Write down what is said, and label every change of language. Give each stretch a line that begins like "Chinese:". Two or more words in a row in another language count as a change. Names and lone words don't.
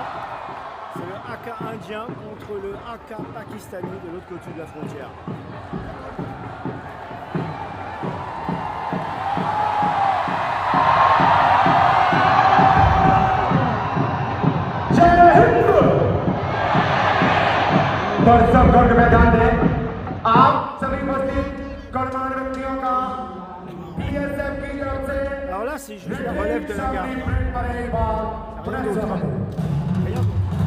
French: C'est le haka indien contre le haka pakistani de l'autre côté de la frontière.
Hindi: गौर में ध्यान दें आप सभी उपस्थित गणमान्य व्यक्तियों का बीएसएफ की तरफ से
French: Alors là, c'est juste la relève de la garde. Rien d'autre. Rien d'autre.